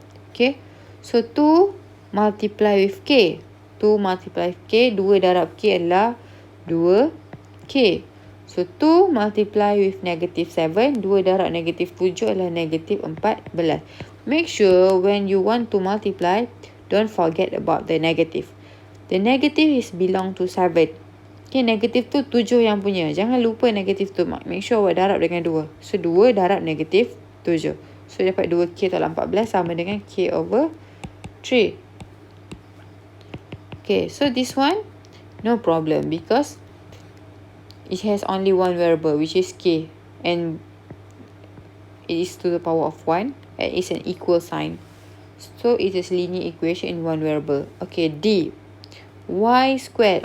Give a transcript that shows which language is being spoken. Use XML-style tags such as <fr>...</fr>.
<en>Okay, so 2 multiply with k, 2 multiply with k,</en> <ms>2 darab k adalah 2k.</ms> <en>So 2 multiply with negative 7,</en> <ms>2 darab negative 7 adalah negative 14.</ms> <en>Make sure when you want to multiply, don't forget about the negative. The negative is belong to 7.</en> <ms>Okay, negatif tu 7 yang punya. Jangan lupa negatif tu.</ms> <en>Make sure</en> <ms>awak darab dengan 2. So 2 darab negatif 7. So dapat 2k tolak 14 sama dengan k over 3.</ms> <en>Okay, so this one no problem because it has only one variable which is k, and it is to the power of 1 and it's an equal sign. So it is linear equation in one variable. Okay, D, y squared.</en>